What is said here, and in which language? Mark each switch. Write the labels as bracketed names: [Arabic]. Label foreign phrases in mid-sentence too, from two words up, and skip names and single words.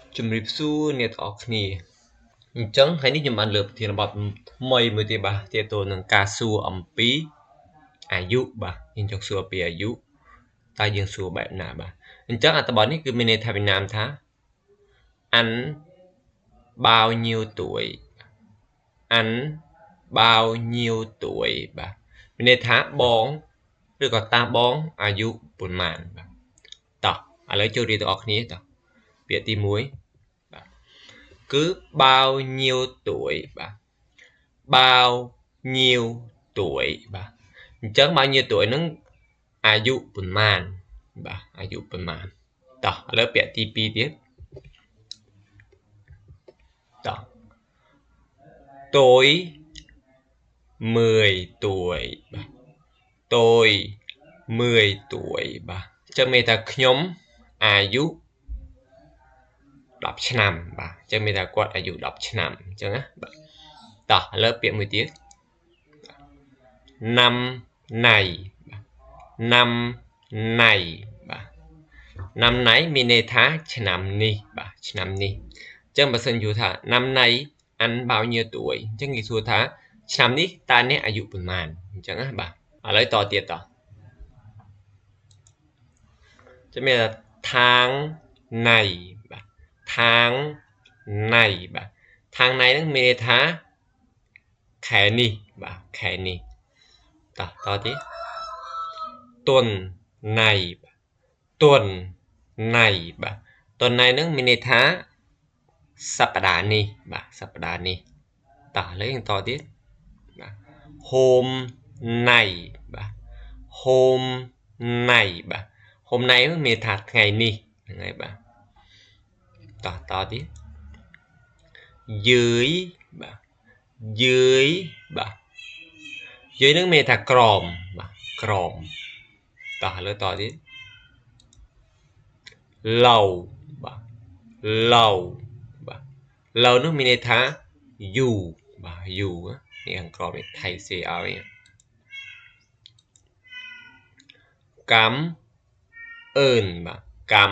[Khmer] ជំរាបសួរអ្នកទាំងអស់គ្នាអញ្ចឹងថ្ងៃនេះខ្ញុំបានលើកប្រធានបទថ្មីមួយទៀតបាទទាក់ទងនឹងការសួរអំពីអាយុបាទយើងចង់សួរពីអាយុតើយើង សួរបែបណាបាទអញ្ចឹងអត្ថបទនេះគឺមានន័យថាវិណាមថា [Vietnamese] anh bao nhiêu tuổi anh bao nhiêu tuổi [Khmer] បាទមានន័យថាបងឬក៏តាបងអាយុប៉ុន្មានបាទតោះឥឡូវចូលរៀនទាំងអស់គ្នាតោះពាក្យទី1បាទគឺ [Vietnamese] bao nhiêu tuổi [Khmer] បាទ [Vietnamese] bao nhiêu tuổi [Khmer] បាទអញ្ចឹង [Vietnamese] bao nhiêu tuổi [Khmer] ហ្នឹងអាយុប៉ុន្មានបាទអាយុប៉ុន្មានតោះឥឡូវពាក្យទី2ទៀត តោះ [Vietnamese] tôi 10 tuổi [Khmer] បាទ [Vietnamese] tôi 10 tuổi [Khmer] បាទអញ្ចឹងមានថាខ្ញុំអាយុ10ឆ្នាំបាទអញ្ចឹងមានថាគាត់អាយុ10ឆ្នាំអញ្ចឹងណាបាទតោះឥឡូវពាក្យមួយទៀត [Vietnamese] năm nay năm nay [Khmer] បាទ [Vietnamese] năm nay [Khmer] មានន័យថាឆ្នាំនេះបាទឆ្នាំនេះអញ្ចឹងបើសិនយល់ថា [Vietnamese] năm nay anh bao nhiêu tuổi [Khmer] អញ្ចឹងគេសួរថាឆ្នាំនេះតើអ្នកអាយុប៉ុន្មានអញ្ចឹងណាបាទឥឡូវតទៀតត ចាំមានថា [Vietnamese] tháng này [Khmer] បាទ [Vietnamese] tháng này [Khmer] បាទ [Vietnamese] tháng này [Khmer] ហ្នឹងមានន័យថាខែនេះ បាទខែនេះតទៀត [Vietnamese] tuần này [Khmer] បាទ [Vietnamese] tuần này [Khmer] បាទ [Vietnamese] tuần này [Khmer] ហ្នឹងមានន័យថាសប្តាហ៍នេះបាទសប្តាហ៍នេះតឥឡូវយើងតទៀតបាទ [Vietnamese] hôm nay [Khmer] បាទ [Vietnamese] hôm nay [Khmer] បាទ [Vietnamese] hôm nay [Khmer] មានន័យថាថ្ងៃនេះហ្នឹងហើយបាទតទៀត dưới បាទ dưới បាទdưới ហ្នឹងមានន័យថាក្រោមបាទក្រោមឥឡូវតទៀត lâu បាទ lâu បាទ lâu នោះមានន័យថាយូរបាទយូរនេះខាងក្រោមនេះថៃសេឲ្យកម្មអឺនបាទកម្ម